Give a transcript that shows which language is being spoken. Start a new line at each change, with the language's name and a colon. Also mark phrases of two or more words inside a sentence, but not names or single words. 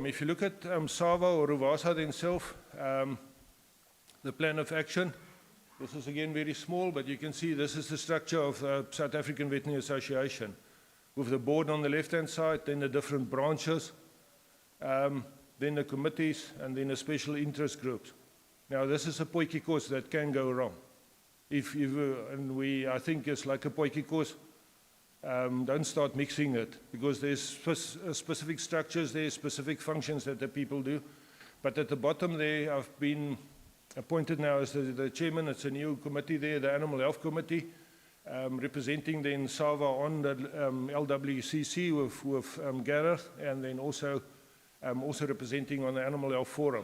English: If you look at SAVA or Ruvasa themselves, the plan of action, this is again very small, but you can see this is the structure of the South African Veterinary Association, with the board on the left-hand side, then the different branches, then the committees, and then the special interest groups. Now, this is a
Afrikaans: potjie kos
English: that can go wrong. And I think it's like a
Afrikaans: potjie kos.
English: Don't start mixing it, because there's specific structures there, specific functions that the people do. But at the bottom there, I've been appointed now as the chairman. It's a new committee there, the Animal Health Committee, representing then SAVA on the LWCC with Gareth, and then also representing on the Animal Health Forum.